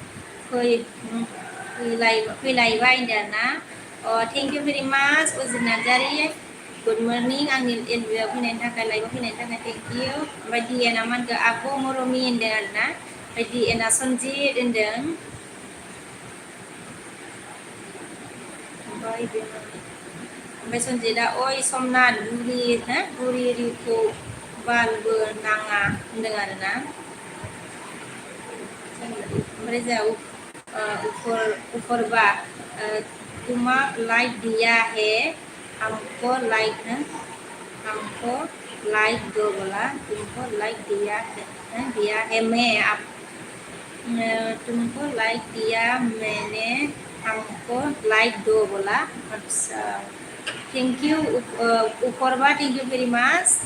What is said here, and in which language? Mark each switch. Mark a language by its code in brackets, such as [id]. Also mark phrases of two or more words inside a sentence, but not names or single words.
[brx] फैलायबाय होनदों ना [en] thank you very much [brx] अजित नार्जारि [en] good morning [brx] आंनि एलबिआव फैनायनि थाखाय लाइभआव फैनायनि थाखाय [en] thank you [brx] ओमफ्राय डिएनआ मा होनखो आब' मरमि होनदों आरोना ओमफ्राय डिएनआ सनजित होनदों ओमफ्राय सनजितआ ओइ समनाथ बुरिखौ बालबो नाङा होनदों आरोना [hi] ओमफ्राय जोंहा ऊपरबा तुमा लाइक दिया है हमको लाइक दो बोला तुमको लाइक दिया है मैं आप तुमको लाइक दिया मैंने हमको लाइक दो बोला अच्छा [en] thank you [hi] ऊपरबा [en] thank you very much